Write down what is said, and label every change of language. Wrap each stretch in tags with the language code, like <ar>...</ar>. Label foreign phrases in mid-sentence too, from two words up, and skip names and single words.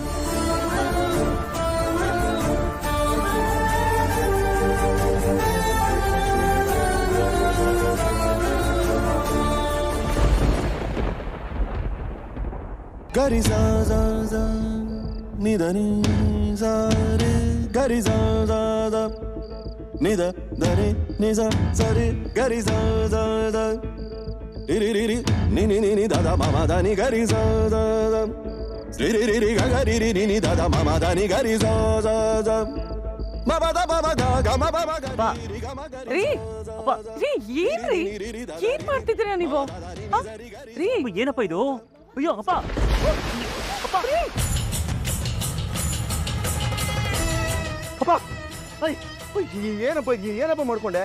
<kn>ಗರಿ ಸಾ ಸಾ ಸಾ ನಿದ ನಿ ಸಾ ರೆ ಗರಿ ಸಾ ಸಾ ಸಾ ನಿದ ದರೆ ನಿ ಸಾ ಸರಿ ಗರಿ ಸಾ ಸಾ ಸಾ ರಿ ರಿ ರಿ ನಿ ನಿ ನಿ ನಿ ದ ದ ಮ ಮ ದ ನಿ ಗರಿ ಸಾ ಸಾ ಸಾ ರಿ ರಿ ರಿ ರಿ ಗ ಗ ರಿ ರಿ ನಿ ನಿ ದ ದ ಮ ಮ ದ ನಿ ಗರಿ ಸಾ ಸಾ ಸಾ ಮ ಮ ದ ಮ ಮ ಗ ಗ ಮ ಮ ಮ ಗ ರಿ ಗ ಮ ಗ ರೀ ರೀ ಏನ್ರಿ ಏನ್ ಮಾಡ್ತಿದ್ದೀರಾ ನೀವು? ರೀ ಏನಪ್ಪ ಇದು? ಅಯ್ಯೋ ಅಪ್ಪ ಅಪ್ಪ ಅಪ್ಪ ಏನಪ್ಪ ಮಾಡ್ಕೊಂಡೆ?</kn>